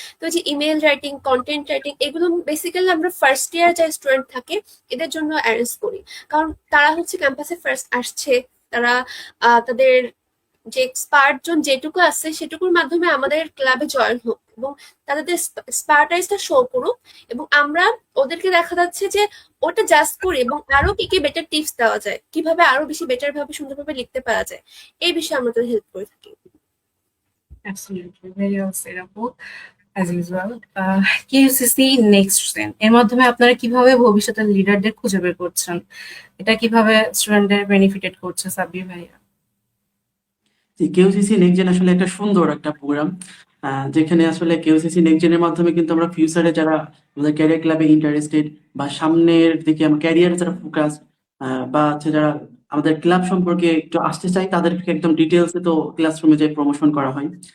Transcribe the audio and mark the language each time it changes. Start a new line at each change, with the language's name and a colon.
Bangla: তো এই যে ইমেল রাইটিং, কন্টেন্ট রাইটিং, এগুলো বেসিক্যালি আমরা ফার্স্ট ইয়ার যে স্টুডেন্ট থাকে এদের জন্য অ্যারেঞ্জ করি, কারণ তারা হচ্ছে ক্যাম্পাসে ফার্স্ট আসছে, তারা তাদের যে এক্সপার্ট জন যেটুকু আছে সেটুকুর মাধ্যমে আমাদের ক্লাবে জয়েন হোক এবং তাদের এক্সপার্টাইজটা শো করুক, এবং আমরা ওদেরকে দেখা যাচ্ছে যে ওটা জাস্ট করি এবং আরো কি কি বেটার টিপস দেওয়া যায়, কিভাবে আরো বেশি বেটার ভাবে সুন্দরভাবে লিখতে পারা যায়, এই বিষয়ে আমরা তাদের হেল্প করে থাকি।
English: Absolutely, very well said আপু, as usual.
Bangla: কেইউসিসি নেক্সট জেন এর মাধ্যমে আপনারা কিভাবে ভবিষ্যতের লিডারদের খুঁজে বের করছেন? এটা কিভাবে স্টুডেন্টদের বেনিফিটেড করছে সাব্বির ভাইয়া? কেইউসিসি নেক্সট জেন আসলে একটা সুন্দর একটা প্রোগ্রাম যেখানে আসলে কেইউসিসি নেক্সট জেনের মাধ্যমে কিন্তু আমরা ফিউচারে যারা আমাদের ক্যারিয়ার ক্লাবে ইন্টারেস্টেড বা সামনের দিকে আমরা ক্যারিয়ারে যারা ফোকাস বা হচ্ছে যারা আমাদের ক্লাব সম্পর্কে একটু আসতে চাই তাদেরকে একদম ডিটেলসে তো ক্লাসরুমে যে প্রমোশন করা হয়।